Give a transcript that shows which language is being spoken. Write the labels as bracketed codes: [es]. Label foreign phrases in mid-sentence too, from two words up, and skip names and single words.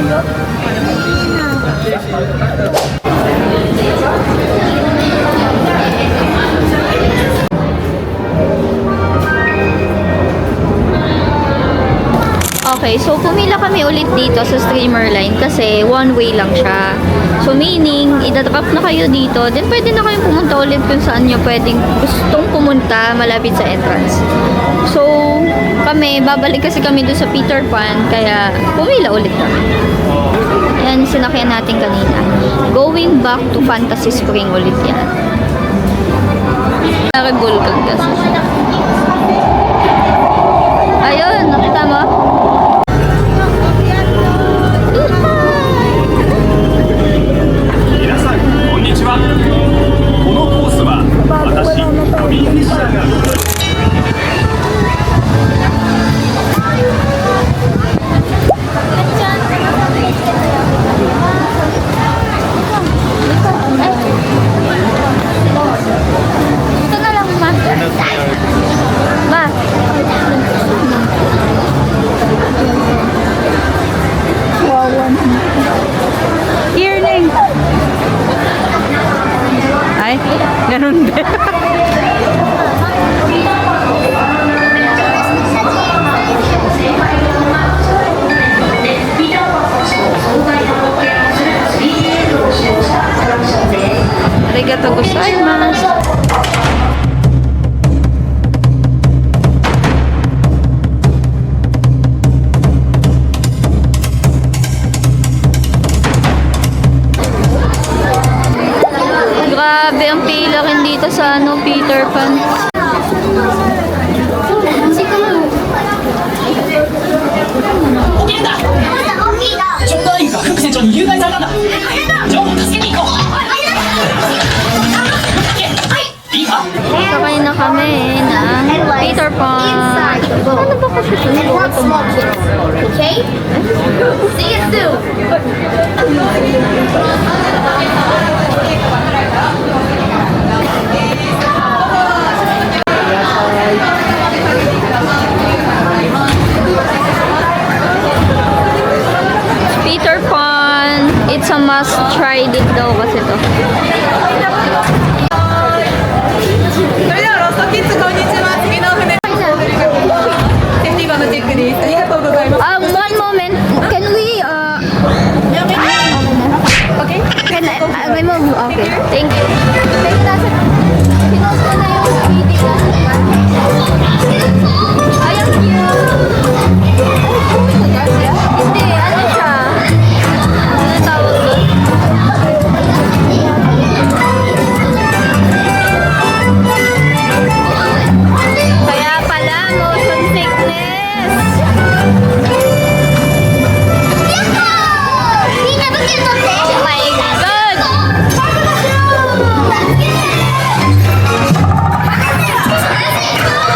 [tl] Okay, so pumila kami ulit dito sa [en] streamer line [tl] kasi [en] one way [tl] lang siya. [en] So meaning, [tl] idadrop na kayo dito, then pwede na kayong pumunta ulit kung saan nyo pwedeng gustong pumunta malapit sa entrance. So, kami, babalik kasi kami doon sa Peter Pan, kaya pumila ulit kami. Yan, sinakyan natin kanina. [en] Going back to Fantasy Spring [tl] ulit yan. Vulcan kasi. Ayun, nakita mo? [ja] 皆さんこんにちは。このコースは私トミー・フィッシャーが [tl] Ito na lang, ma. Ma. Earring. Ay, ganun din. [ja] ありがとうございます. [tl] Grabe ang pila rin dito sa Peter Pan. Sakay na kami ng Peter Pan. Ano ba kasi ito? [en] Okay? See you soon. Peter Pan. It's a must try [tl] din daw kasi to. [ja] それではロストキッズこんにちは。次の船。セーフティーバーのチェックです。ありがとうございます。 [en] One moment. Can we, Okay? can I remove? Okay. Thank you. [tl] Pinost ko na yung video. Ay, ang cute. Hindi, ano siya? Ano tawag doon? Kaya pala, [en] motion sickness. Oh my God!